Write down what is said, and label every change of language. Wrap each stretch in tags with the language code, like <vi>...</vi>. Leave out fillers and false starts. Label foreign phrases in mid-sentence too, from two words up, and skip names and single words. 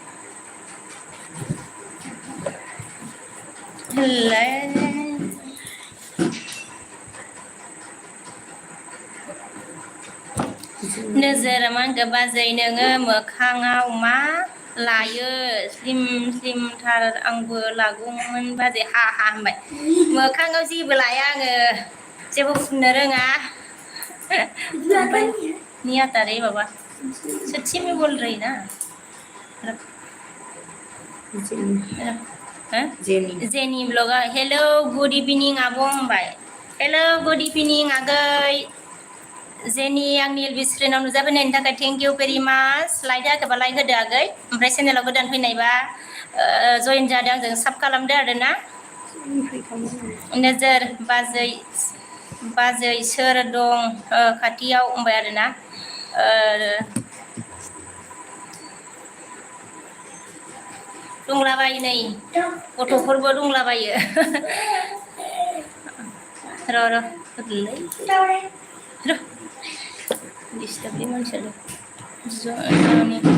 <brx>नोजोर मा होनखो बाजै नोङो मोखाङाव मा लायो स्लिमथार आंबो लागौमोन बाजै हा होनबाय मोखाङाव जेबो लाया आङो जेबो फुननो रोङा ओमफ्राय</brx> <hi>नहीं आता रे बाबा सच्ची में बोल रही ना</hi> <brx>जेनी ब्लगा</brx> <en>Hello good evening</en> <brx>आब' होनबाय</brx> <en>Hello good evening</en> <brx>आगै जेनी आंनि एलबि स्क्रिनाव नुजाबोनायनि थाखाय</brx> <en>Thank you very much</en> <brx>लाइक होआखैबा लाइक होदो आगै ओमफ्राय चेनेलाव गोदान फैनायबा जयेन जादों आंजों साब खालामदो आरोना नोजोर बाजै सोर दं खाथियाव होनबाय आरोना दंलाबायो नै गथ'फोरबो दंलाबायो र' डिस्टार्बनि मानसियालाय जोंनि</brx>